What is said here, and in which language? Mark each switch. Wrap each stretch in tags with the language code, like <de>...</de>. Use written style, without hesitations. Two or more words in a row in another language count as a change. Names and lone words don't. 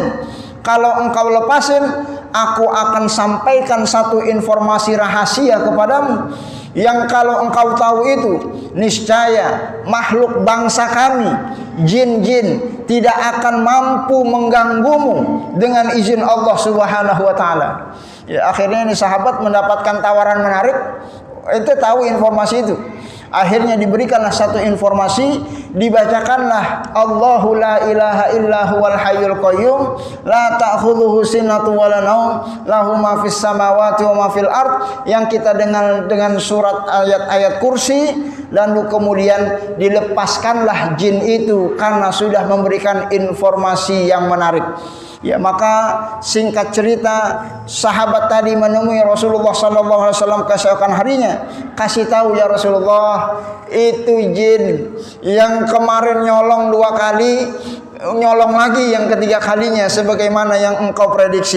<id>Kalau engkau lepasin, aku akan sampaikan satu informasi rahasia kepadamu, yang kalau engkau tahu itu, niscaya makhluk bangsa kami, jin-jin, tidak akan mampu mengganggumu dengan izin Allah</id> <ar>سبحانه وتعالى.</ar> <id>Ya, akhirnya ini sahabat mendapatkan tawaran menarik. Ente tahu informasi itu. Akhirnya diberikanlah satu informasi,</id> <ar>dibacakanlah الله لا إله إلا هو الحي القيوم لا تأخذه سنة ولا نوم له ما في السماوات وما في الأرض,</ar> <id>yang kita dengar dengan surat ayat-ayat kursi. Lalu kemudian dilepaskanlah jin itu karena sudah memberikan informasi yang menarik. Ya, maka singkat cerita, sahabat tadi menemui Rasulullah</id> <ar>صلى الله عليه وسلم</ar> <id>keesokan harinya, kasih tahu</id> <ar>يا رسول الله,</ar> <id>itu jin yang kemarin nyolong 2 kali, nyolong lagi yang ketiga kalinya sebagaimana yang engkau prediksi.</id>